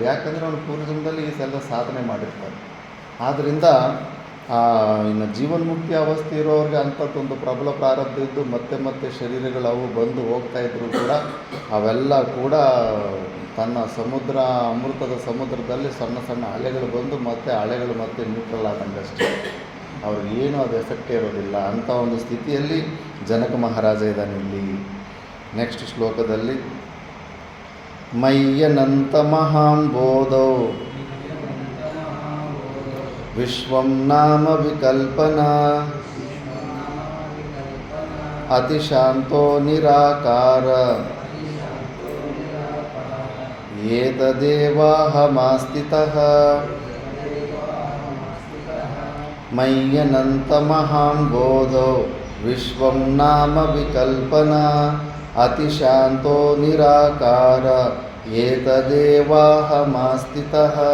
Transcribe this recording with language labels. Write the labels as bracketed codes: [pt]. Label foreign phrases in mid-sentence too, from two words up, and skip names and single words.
[kn] ಯಾಕಂದರೆ ಅವನು ಪೂರ್ವಜನ್ಮದಲ್ಲಿ ಈ ಎಲ್ಲ ಸಾಧನೆ ಮಾಡಿರ್ತಾರೆ. ಆದ್ದರಿಂದ ಇನ್ನು ಜೀವನ್ಮುಕ್ತಿ ಅವಸ್ಥೆ ಇರೋರಿಗೆ ಅಂಥದ್ದೊಂದು ಪ್ರಬಲ ಪ್ರಾರಬ್ಧ ಇದ್ದು ಮತ್ತೆ ಶರೀರಗಳು ಅವು ಬಂದು ಹೋಗ್ತಾ ಇದ್ದರೂ ಕೂಡ ಅವೆಲ್ಲ ಕೂಡ ತನ್ನ ಅಮೃತದ ಸಮುದ್ರದಲ್ಲಿ ಸಣ್ಣ ಸಣ್ಣ ಅಲೆಗಳು ಬಂದು ಅಲೆಗಳು ಮತ್ತೆ ನ್ಯೂಟ್ರಲ್ ಆದಂಗಷ್ಟೇ, ಅವ್ರಿಗೇನು ಅದು ಎಫೆಕ್ಟೇ ಇರೋದಿಲ್ಲ. ಅಂಥ ಒಂದು ಸ್ಥಿತಿಯಲ್ಲಿ ಜನಕ ಮಹಾರಾಜ ಇದ್ದಾನೆ ಇಲ್ಲಿ. ನೆಕ್ಸ್ಟ್ ಶ್ಲೋಕದಲ್ಲಿ [sa] మయ్యనంతమహాంబోధో విశ్వం నామ వికల్పన అతిశాంతో నిరాకార ఏతదేవాహమాస్థితః మయ్యనంతమహాంబోధో విశ్వం నామ వికల్పన అతిశాంతో నిరాకార ఏతదేవాహమాస్థితః.